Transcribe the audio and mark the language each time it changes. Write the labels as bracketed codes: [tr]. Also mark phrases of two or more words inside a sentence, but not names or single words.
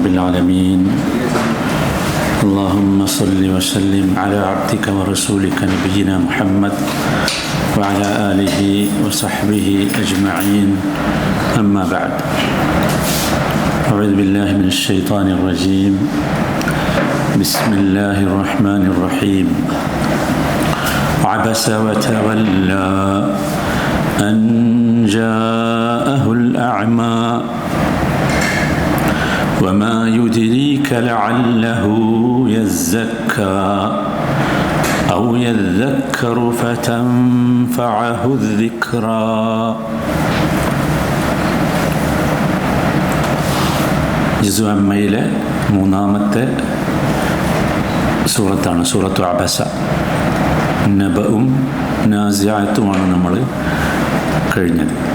[ar] العالمين اللهم صل وسلم على عبدك ورسولك نبينا محمد وعلى آله وصحبه أجمعين أما بعد أعوذ بالله من الشيطان الرجيم بسم الله الرحمن الرحيم عبس وتولى أن جاءه الأعمى وما يدريك لعله يزكى أو يذكر فتنفعه الذكرى [ml] ജുസ് അമ്മയിലെ മൂന്നാമത്തെ സൂറത്താണ് സൂറത്തു അബസ. നബഉം നാസിഅത്തുമാണ് നമ്മൾ കഴിഞ്ഞത്.